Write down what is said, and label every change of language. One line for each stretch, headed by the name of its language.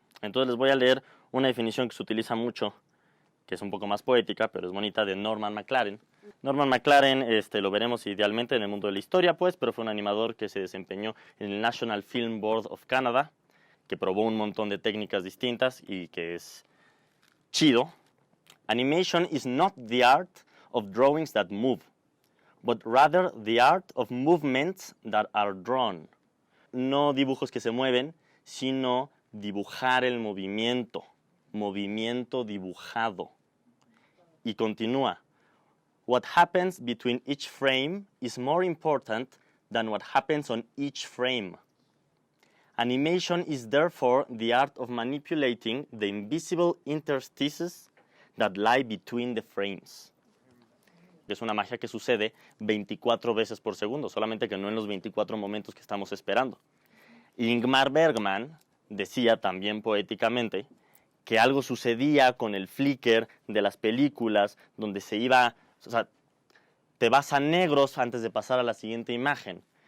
Spanish: Entonces les voy a leer una definición que se utiliza mucho, que es un poco más poética, pero es bonita, de Norman McLaren. Norman McLaren lo veremos idealmente en el mundo de la historia, pues, pero fue un animador que se desempeñó en el National Film Board of Canada, que probó un montón de técnicas distintas y que es chido.
English: Animation is not the art of drawings that move, but rather the art of movements that are drawn.
Spanish: No dibujos que se mueven, sino dibujar el movimiento, movimiento dibujado. Y continúa.
English: What happens between each frame is more important than what happens on each frame. Animation is therefore the art of manipulating the invisible interstices that lie between the frames.
Spanish: Es una magia que sucede 24 veces por segundo, solamente que no en los 24 momentos que estamos esperando. Ingmar Bergman decía también poéticamente que algo sucedía con el flicker de las películas donde se iba, o sea, te vas a negros antes de pasar a la siguiente imagen.